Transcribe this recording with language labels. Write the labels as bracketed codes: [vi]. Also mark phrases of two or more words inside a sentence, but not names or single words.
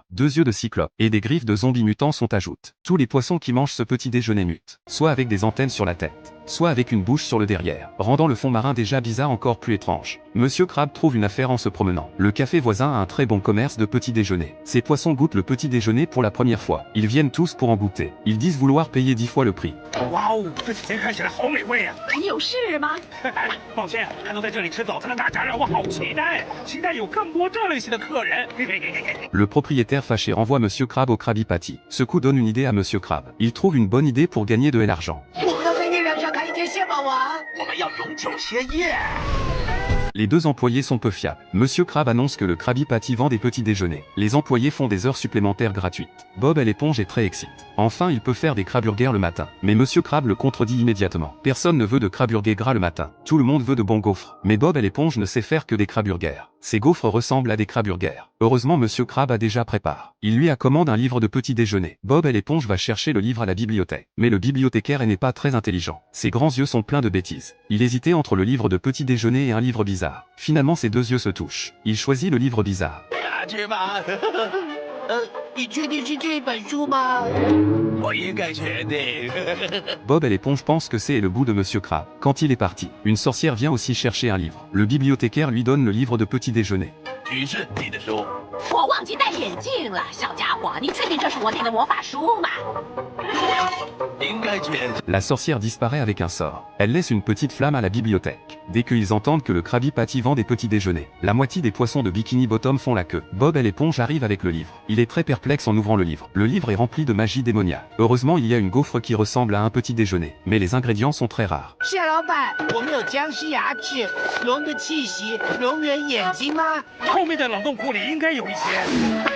[fr] 2 yeux de cyclope et des griffes de zombies mutants sont ajoutés. Tous les poissons qui mangent ce petit déjeuner mutent. Soit avec des antennes sur la tête, soit avec une bouche sur le derrière, rendant le fond marin déjà bizarre encore plus étrange. Monsieur Crab trouve une affaire en se promenant. Le café voisin a un très bon commerce de petit déjeuner. Ces poissons goûtent le petit déjeuner pour la première fois. Ils viennent tous pour en goûter. Ils disent vouloir payer 10 fois le prix. [zh] 哇哦，这几天看起来好美味啊！你有事吗？抱歉，还能在这里吃早餐的大家让我好期待，期待有更多这类型的客人。 [fr] Le propriétaire fâché renvoie Monsieur Crab au Krabby Patty. Ce coup donne une idée à Monsieur Crab. Il trouve une bonne idée pour gagner de l'argent. [zh] 我要在月亮上开一间蟹堡王。我们要永久歇业。 [fr] Les 2 employés sont peu fiables. Monsieur Crab annonce que le Krabby Patty vend des petits déjeuners. Les employés font des heures supplémentaires gratuites. Bob l'éponge est très excité. Enfin, il peut faire des Kraburgers le matin. Mais Monsieur Crab le contredit immédiatement. Personne ne veut de Kraburger gras le matin. Tout le monde veut de bons gaufres. Mais Bob l'éponge ne sait faire que des Kraburgers. Ces gaufres ressemblent à des Kraburgers. Heureusement, Monsieur Crab a déjà préparé. Il lui commande un livre de petit déjeuner. Bob l'éponge va chercher le livre à la bibliothèque. Mais le bibliothécaire n'est pas très intelligent. Ses grands yeux sont pleins de bêtises. Il hésitait entre le livre de petit déjeuner et un livre bizarre. Finalement, ses 2 yeux se touchent. Il choisit le livre bizarre. [zh] 去吧，你确定是这本书吗？我应该确定。 [fr] Bob l'éponge pense que c'est le bout de Monsieur Crab. Quand il est parti, une sorcière vient aussi chercher un livre. Le bibliothécaire lui donne le livre de petit déjeuner. [zh] 于是你的书，我忘记戴眼镜了，小家伙，你确定这是我那个魔法书吗？应该确定。 [fr] La sorcière disparaît avec un sort. Elle laisse une petite flamme à la bibliothèque. Dès qu'ils entendent que le Krabby Patty vend des petits déjeuners, la moitié des poissons de Bikini Bottom font la queue. Bob l'éponge arrive avec le livre. Il est très perplexe en ouvrant le livre. Le livre est rempli de magie démoniaque. Heureusement, il y a une gaufre qui ressemble à un petit déjeuner. Mais les ingrédients sont très rares. [zh] 蟹老板，我们有僵尸牙齿、龙的气息、龙人眼睛吗？后面的冷冻库里应该有一些。